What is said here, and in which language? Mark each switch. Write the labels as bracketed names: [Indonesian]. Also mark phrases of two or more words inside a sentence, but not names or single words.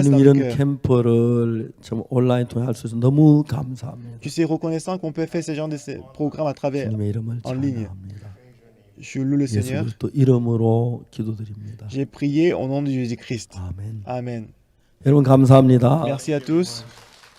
[Korean] 주님 [French] dans le [Korean] 이런 [French] cœur. [Korean] 캠프를 좀 온라인 통해 할 수 있어서 너무 감사합니다. [French] Je suis reconnaissant qu'on peut faire ce genre de programmes à travers. [Korean] 주님의 이름을 [French] en ligne. [Korean] 찬양합니다. [French] Je loue le [Korean] 예수 [French] Seigneur. [Korean] 그리스도 이름으로 기도드립니다. [French] J'ai prié au nom de Jésus-Christ. [Korean] 아멘. [French] Amen. [Korean] 여러분 감사합니다. [French] Merci à tous.